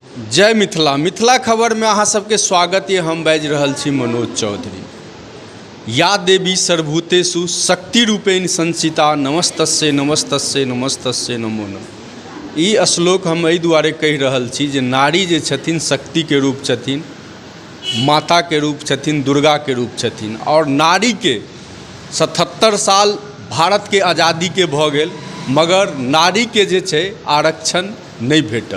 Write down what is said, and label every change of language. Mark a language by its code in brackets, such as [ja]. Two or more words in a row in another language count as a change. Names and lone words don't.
[mai] जय मिथिला। मिथिला खबर में अहाँ सबके स्वागत है। हम बाजि रहल छी मनोज चौधरी। [sa] या देवी सर्वभूतेषु शक्ति रूपेण संचिता नमस्तस्यै नमस्तस्यै नमस्तस्यै नमो नमः। [mai] ई श्लोक हम एहि दुआरे कहि रहल छी जे नारी जे छथिन शक्ति के रूप छथिन, माता के रूप छथिन, दुर्गा के रूप छथिन। और नारी के 77 साल भारत के आज़ादी के भऽ गेल, मगर नारी के जे छै आरक्षण नहीं भेटल।